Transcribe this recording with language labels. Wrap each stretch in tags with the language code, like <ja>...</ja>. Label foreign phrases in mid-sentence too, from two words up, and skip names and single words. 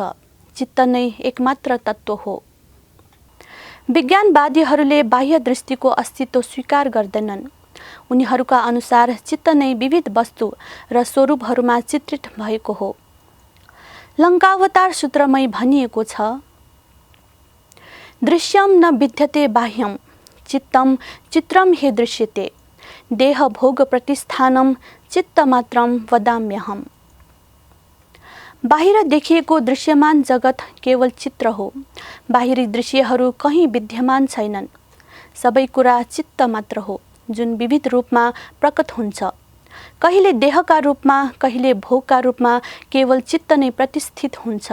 <ne>चित्त नै एकमात्र तत्त्व हो। विज्ञानवादीहरूले बाह्य दृष्टिको अस्तित्व स्वीकार गर्दैनन्। उनीहरूका अनुसार चित्त नै विविध वस्तु र स्वरूपहरूमा चित्रित भएको हो। लङ्कावतार सूत्रमै भनिएको छ,</ne> <sa>दृश्यम न विद्यते बाह्यम चित्तम चित्रम हि दृश्यते देह भोग प्रतिष्ठानम चित्तमात्रम वदाम्यहम।</sa> <ne>बाहिर देखिएको दृश्यमान जगत केवल चित्र हो। बाहिरी दृश्यहरू कहीँ विद्यमान छैनन्। सबै कुरा चित्त मात्र हो, जुन विविध रूपमा प्रकट हुन्छ। कहिले देहका रूपमा, कहिले भोगका रूपमा केवल चित्त नै प्रतिष्ठित हुन्छ।</ne>